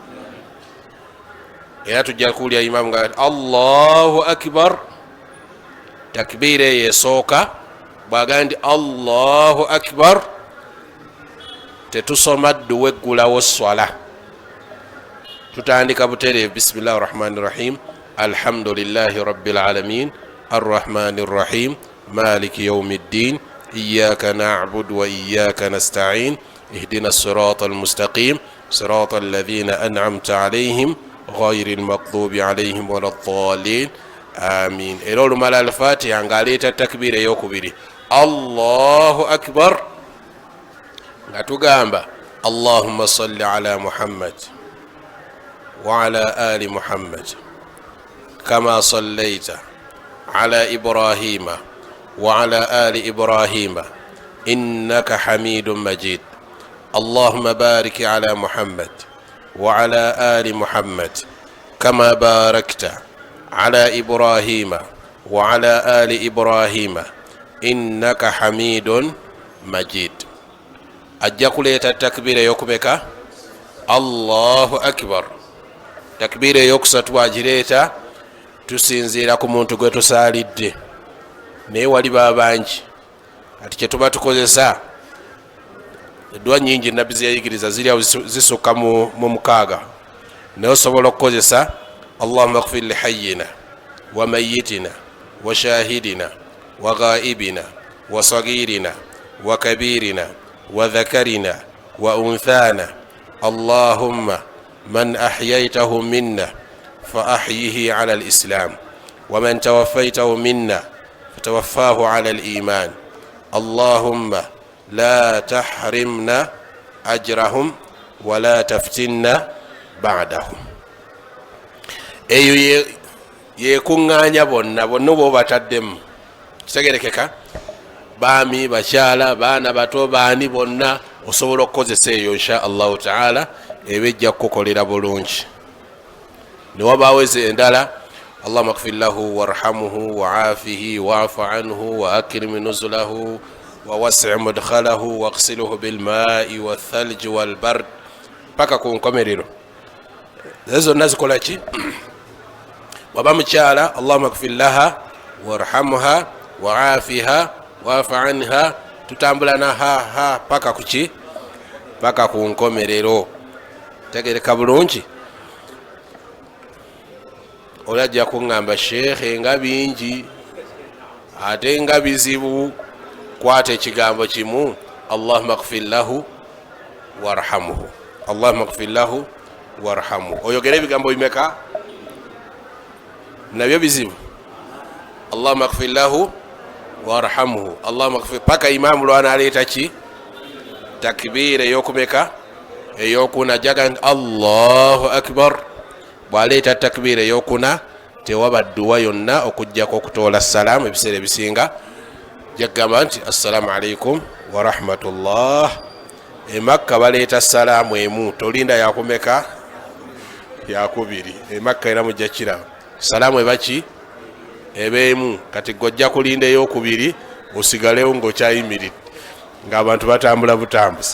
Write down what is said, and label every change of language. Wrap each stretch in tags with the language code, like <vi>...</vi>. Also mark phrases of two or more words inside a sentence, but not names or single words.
<lg>Era tujja kuwulya imamu nga</lg> <ar>الله أكبر,</ar> <lg>takbira eyo esooka bw'agamba nti</lg> <ar>الله أكبر,</ar> <lg>tetusoma ddu weggulawo swala, tutandika butereevu</lg> <ar>بسم الله الرحمن الرحيم الحمد لله رب العالمين الرحمن الرحيم مالك يوم الدين إياك نعبد وإياك نستعين اهدنا الصراط المستقيم صراط الذين أنعمت عليهم غير المغضوب عليهم ولا الضالين آمين.</ar> <lg>Era olumala alfatiha ng'aleeta takbira ey'okubiri</lg> <ar>الله أكبر</ar> <lg>nga tugamba</lg> <ar>اللهم صل على محمد وعلى آل محمد كما صليت على إبراهيم وعلى آل إبراهيم إنك حميد مجيد. اللهم بارك على محمد وعلى آل محمد كما باركت على إبراهيم وعلى آل إبراهيم إنك حميد مجيد.</ar> <lg>Ajja kuleeta takbira ey'okumeka?</lg> <ar>الله أكبر.</ar> <lg>Takbira ey'okusatu agireeta tusinziira ku muntu gwe tusaalidde, naye waliba abangi ati kyetuba tukozesa eddwa nyingi nabbi zeyayigiriza ziriawo zisukka mu mukaaga, naye osobola okukozesa</lg> <ar>اللهم اغفر ل حينا وميتنا وشاهدنا وغائبنا وصغيرنا وكبيرنا وذكرنا وأنثانا اللهم من أحييته منا فأحيه على الإسلام ومن توفيته منا فتوفه على الإيمان اللهم لا تحرمنا أجرهم ولا تفتنا بعدهم.</ar> <lg>Eyo yekuŋŋaanya bonna bonna bataddemu, kitegerekeka baami bakyala baana bato baani bonna osobola okukozesa eyo</lg> <ar>إن شاء الله تعالى</ar> <lg>eba ejja kukolera bulungi. Newabaawo ezo endala</lg> <ar>اللهم اغفر له وارحمه وعافه واعف عنه وأكرم نزله ووسع مدخله واغسله بالماء والثلج والبرد</ar> <lg>paka ku nkomerero. Ezo zonna zikola ki? Waba mukyala</lg> <ar>اللهم اغفر لها وارحمها وعافها واعف عنها,</ar> <lg>tutambula na ha paka kuki? Paka ku nkomerero. Tegereka bulungi. Olajja kuŋŋamba sheekhe nga bingi ate nga bizibu, kwata ekigambo kimu</lg> <ar>اللهم اغفر له وارحمه, اللهم اغفر له وارحمه.</ar> <lg>Oyogera ebigambo bimeka? Nabyo bizibu.</lg> <ar>اللهم اغفر له وارحمه اللهم اغفر,</ar> <lg>paka imamu lwana aleeta ki? Takbira ey'okumeka? Ey'okuna. Jaga</lg> <ar>الله أكبر.</ar> <lg>Bwaleeta takbira ey'okuna tewaba dduwa yonna okujjako okutoola salaamu. Ebiseera ebisinga jagamba nti</lg> <ar>السلام عليكم ورحمة الله.</ar> <lg>Emakka baleeta salaamu emu, tolinda yakumeka? Yakubiri. Emakka era mujja kiraba salaamu ebaki? Ebeemu. Kati gojja kulinda ey'okubiri osigalewo ng'okyayimiridde ng'abantu batambula butambuzi.</lg>